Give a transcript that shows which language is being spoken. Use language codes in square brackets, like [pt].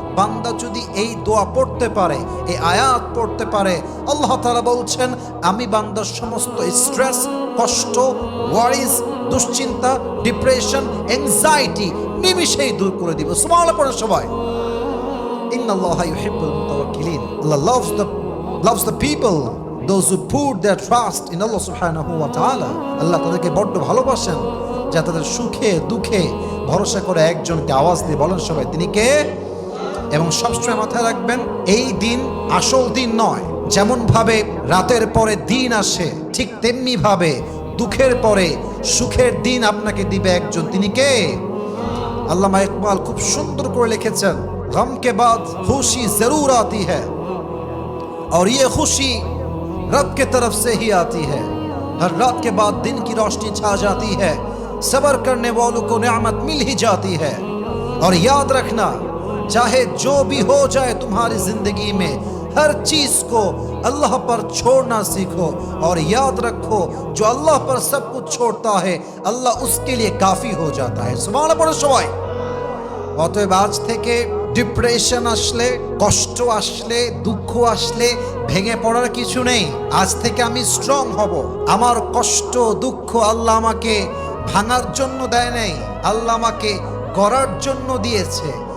[bn] বান্দা যদি এই দোয়া পড়তে পারে, এই আয়াত পড়তে পারে, আল্লাহ তাআলা বলছেন আমি বান্দার সমস্ত স্ট্রেস, কষ্ট, ওয়ারিজ, দুশ্চিন্তা, ডিপ্রেশন, অ্যাংজাইটি নিমিষেই দূর করে দিব। সুবহানাল্লাহ পড়েন সবাই। [ar] ইন্নাল্লাহা ইউহিব্বুল মুতাওয়াক্কিলিন। [en] আল্লাহ loves the people, those who put their trust in Allah subhanahu wa ta'ala. [bn] আল্লাহ তাদেরকে বড্ড ভালোবাসেন যা তাদের সুখে দুঃখে ভরসা করে একজনকে আওয়াজ দিয়ে বলেন সবাই তিনি কে। এবং সবসময় মাথায় রাখবেন, এই দিন আসল দিন নয়। যেমন ভাবে রাতের পরে দিন আসে, ঠিক তেমনি ভাবে দুঃখের পরে সুখের দিন আপনাকে দিবে একজন, তিনি কে? [hi] আল্লামা ইকবাল খুব সুন্দর করে লিখেছেন, गम के बाद खुशी जरूर आती है और ये खुशी रब के तरफ से ही आती है। हर रात के बाद दिन की रोशनी छा जाती है, सब्र करने वालों को नेमत मिल ही जाती है। और याद रखना, चाहे जो भी हो जाए तुम्हारी जिंदगी में, हर चीज को अल्लाह पर छोड़ना सीखो। और याद रखो, जो अल्लाह पर सब कुछ छोड़ता है, अल्लाह उसके लिए काफी हो जाता है। सुभान अल्लाह সবাই। [bn] অতএব আজ থেকে ডিপ্রেশন আসলে, কষ্ট আসলে, দুঃখ আসলে ভেঙে পড়ার কিছু নেই। আজ থেকে আমি স্ট্রং হব। আমার কষ্ট দুঃখ আল্লাহ আমাকে ভাঙার জন্য দেয় নাই, আল্লাহ আমাকে গড়ার জন্য দিয়েছে।